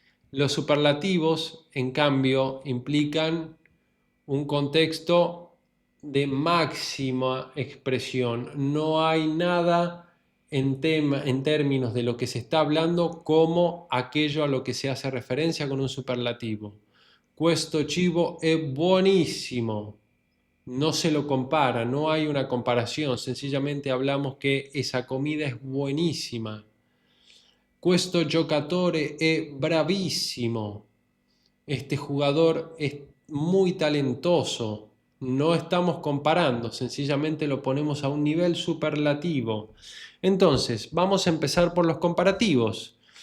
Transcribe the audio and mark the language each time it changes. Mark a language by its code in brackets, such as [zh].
[es] Los superlativos, en cambio, implican un contexto de máxima expresión. No hay nada en términos de lo que se está hablando como aquello a lo que se hace referencia con un superlativo. [it] Questo cibo è buonissimo. [es] No se lo compara, no hay una comparación, sencillamente hablamos que esa comida es buenísima. [it] Questo giocatore è bravissimo. [es] Este jugador es muy talentoso. No estamos comparando, sencillamente lo ponemos a un nivel superlativo. Entonces, vamos a empezar por los comparativos.